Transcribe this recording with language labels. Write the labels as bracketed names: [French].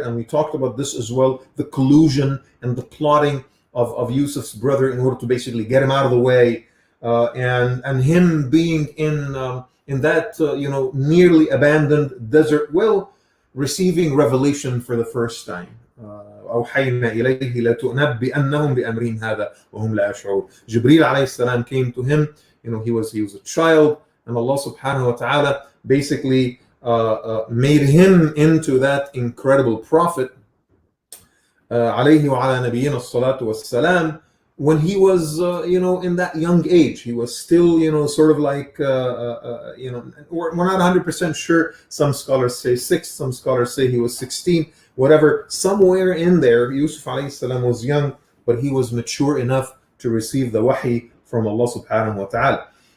[English] And we talked about this as well, the collusion and the plotting of Yusuf's brother in order to basically get him out of the way. And him being in that, nearly abandoned desert well, receiving revelation for the first time. [Arabic] أوحينا إليه لتنبئنهم بأمرهم هذا وهم لا يشعرون. [English] Jibreel alayhi salam came to him. He was a child, and Allah subhanahu wa ta'ala basically made him into that incredible prophet. [Arabic] عليه وعلى نبينا الصلاة والسلام. [English] When he was, in that young age, he was still, sort of like, we're not 100% sure. Some scholars say 6, some scholars say he was 16, whatever. Somewhere in there, Yusuf alayhi salam was young, but he was mature enough to receive the wahi from Allah subhanahu wa ta'ala.